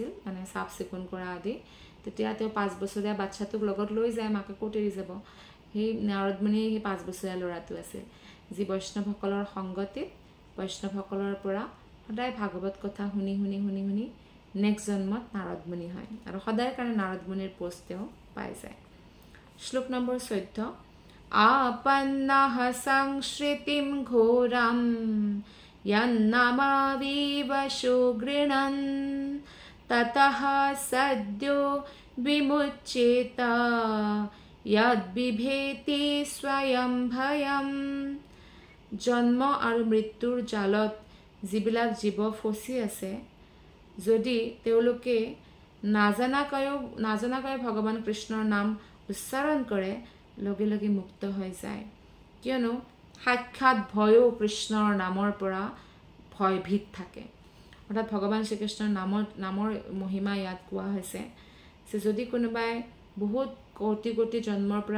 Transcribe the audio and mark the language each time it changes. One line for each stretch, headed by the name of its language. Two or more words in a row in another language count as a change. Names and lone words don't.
Assamese: মানে চাফ চিকুণ কৰা আদি তেতিয়া তেওঁ 5 বছৰীয়া বাচ্চাটোক লগত লৈ যায় মাকে ক'ত এৰি যাব সেই নাৰদ মুনি সেই 5 বছৰীয়া ল'ৰাটো আছিল যি বৈষ্ণৱসকলৰ সংগতিত বৈষ্ণৱসকলৰ পৰা সদায় ভাগৱত কথা শুনি শুনি শুনি শুনি নেক্সট জন্মত নাৰদ মুনি হয় আৰু সদায় কাৰণে নাৰদ মুনিৰ পোষ্ট তেওঁ পাই যায় শ্লোক নম্বৰ 14
Sanskrit: आपन्नः संश्रितिं घोरं यन्नमाविव सुगृणन् ततः सद्यो विमुच्येत यद्बिभेति स्वयं भयम्
Assamese: জন্ম আৰু মৃত্যুৰ জালত যিবিলাক জীৱ ফচি আছে যদি তেওঁলোকে নাজানাকৈ ভগৱান কৃষ্ণৰ নাম উচ্চাৰণ কৰে লগে লগে মুক্ত হৈ যায় কিয়নো সাক্ষাৎ ভয়ো কৃষ্ণৰ নামৰ পৰা ভয়ভীত থাকে অৰ্থাৎ ভগৱান শ্ৰীকৃষ্ণৰ নামৰ মহিমা ইয়াত কোৱা হৈছে যে যদি কোনোবাই বহুত কোটি কোটি জন্মৰ পৰা